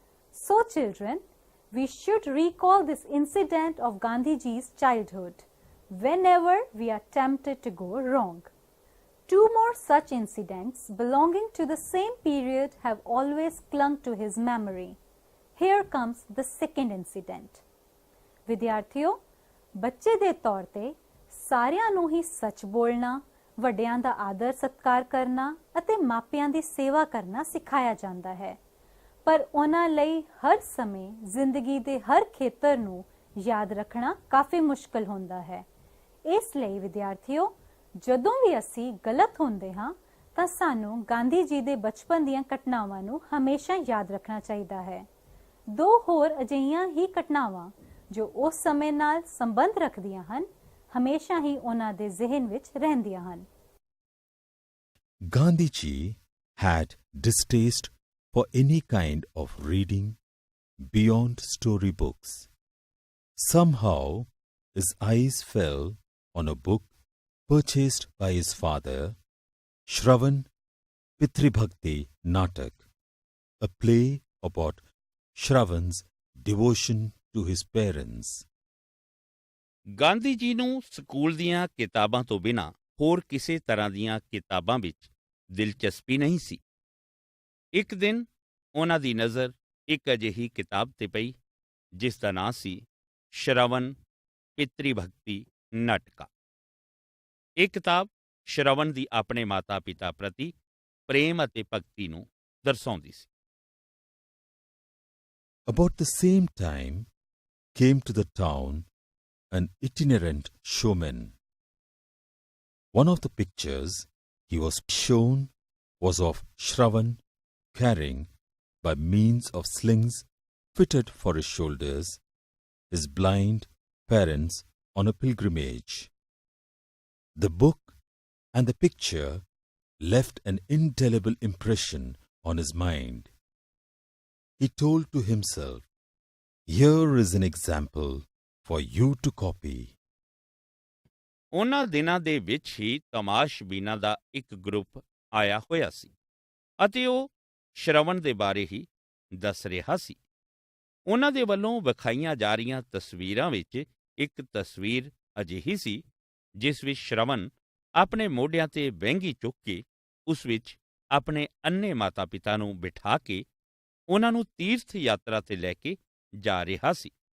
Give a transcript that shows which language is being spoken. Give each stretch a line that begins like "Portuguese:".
English: So children, we should recall this incident of Gandhiji's childhood whenever we are tempted to go wrong. 2 more such incidents belonging to the same period have always clung to his memory. Here comes the second incident.
Punjabi: ਵਿਦਿਆਰਥੀਓ, ਬੱਚੇ ਦੇ ਤੌਰ ਤੇ ਸਾਰਿਆਂ ਨੂੰ ਹੀ ਸੱਚ ਬੋਲਣਾ, ਵੱਡਿਆਂ ਦਾ ਆਦਰ ਸਤਿਕਾਰ ਕਰਨਾ ਅਤੇ ਮਾਪਿਆਂ ਦੀ ਸੇਵਾ ਕਰਨਾ ਸਿਖਾਇਆ ਜਾਂਦਾ ਹੈ। ਪਰ ਉਹਨਾਂ ਲਈ ਹਰ ਸਮੇਂ ਜ਼ਿੰਦਗੀ ਦੇ ਹਰ ਖੇਤਰ ਨੂੰ ਯਾਦ ਰੱਖਣਾ ਕਾਫੀ ਮੁਸ਼ਕਲ ਹੁੰਦਾ ਹੈ। ਇਸ ਲਈ ਵਿਦਿਆਰਥੀਓ, ਜਦੋਂ ਵੀ ਅਸੀਂ ਗਲਤ ਹੁੰਦੇ ਹਾਂ ਤਾਂ ਸਾਨੂੰ ਗਾਂਧੀ ਜੀ ਦੇ ਬਚਪਨ ਦੀਆਂ ਘਟਨਾਵਾਂ ਨੂੰ ਹਮੇਸ਼ਾ ਯਾਦ ਰੱਖਣਾ ਚਾਹੀਦਾ ਹੈ। ਦੋ ਹੋਰ ਅਜਿਹੀਆਂ ਹੀ ਘਟਨਾਵਾਂ ਜੋ ਉਸ ਸਮੇਂ ਨਾਲ ਸੰਬੰਧ ਰੱਖਦੀਆਂ ਹਨ, ਹਮੇਸ਼ਾ ਹੀ ਉਹਨਾਂ ਦੇ ਜ਼ਿਹਨ ਵਿੱਚ ਰਹਿੰਦੀਆਂ ਹਨ।
English: Gandhiji had distaste for any kind of reading beyond storybooks. Somehow, his eyes fell on a book purchased by his father, Shravan Pitribhakti Natak, a play about Shravan's devotion to his parents.
Punjabi: Gandhi ji ਨੂੰ school ਦੀਆਂ ਕਿਤਾਬਾਂ ਤੋਂ ਬਿਨਾਂ ਹੋਰ ਕਿਸੇ ਤਰ੍ਹਾਂ ਦੀਆਂ ਕਿਤਾਬਾਂ ਵਿੱਚ ਦਿਲਚਸਪੀ ਨਹੀਂ ਸੀ। ਇੱਕ ਦਿਨ ਉਹਨਾਂ ਦੀ ਨਜ਼ਰ ਇੱਕ ਅਜਿਹੀ ਕਿਤਾਬ ਤੇ ਪਈ ਜਿਸ ਦਾ ਨਾਂ ਸੀ ਸ਼ਰਵਨ ਪਿਤਰੀ ਭਗਤੀ ਨਾਟਕਾ। ਇਹ ਕਿਤਾਬ ਸ਼ਰਵਨ ਦੀ ਆਪਣੇ ਮਾਤਾ-ਪਿਤਾ ਪ੍ਰਤੀ ਪ੍ਰੇਮ ਅਤੇ ਭਗਤੀ ਨੂੰ ਦਰਸਾਉਂਦੀ ਸੀ।
English: About the same time came to the town an itinerant showman. One of the pictures he was shown was of Shravan carrying, by means of slings fitted for his shoulders, his blind parents on a pilgrimage. The book and the picture left an indelible impression on his mind. He told to himself, "Here is an example for you to copy."
Punjabi: ਉਹਨਾਂ ਦਿਨਾਂ ਦੇ ਵਿੱਚ ਹੀ ਤਮਾਸ਼ਬੀਨਾਂ ਦਾ ਇੱਕ group ਆਇਆ ਹੋਇਆ ਸੀ ਅਤੇ ਉਹ ਸ਼ਰਵਣ ਦੇ ਬਾਰੇ ਹੀ ਦੱਸ ਰਿਹਾ ਸੀ। ਉਹਨਾਂ ਦੇ ਵੱਲੋਂ ਵਿਖਾਈਆਂ ਜਾ ਰਹੀਆਂ ਤਸਵੀਰਾਂ ਵਿੱਚ ਇੱਕ ਤਸਵੀਰ ਅਜਿਹੀ ਸੀ ਜਿਸ ਵਿੱਚ ਸ਼ਰਵਣ ਆਪਣੇ ਮੋਢਿਆਂ ਤੇ ਵਹਿੰਗੀ ਚੁੱਕ ਕੇ ਉਸ ਵਿੱਚ ਆਪਣੇ ਅੰਨੇ ਮਾਤਾ-ਪਿਤਾ ਨੂੰ ਬਿਠਾ ਕੇ ਉਹਨਾਂ ਨੂੰ ਤੀਰਥ ਯਾਤਰਾ ਤੇ ਲੈ ਕੇ ਜਾ ਰਿਹਾ ਸੀ।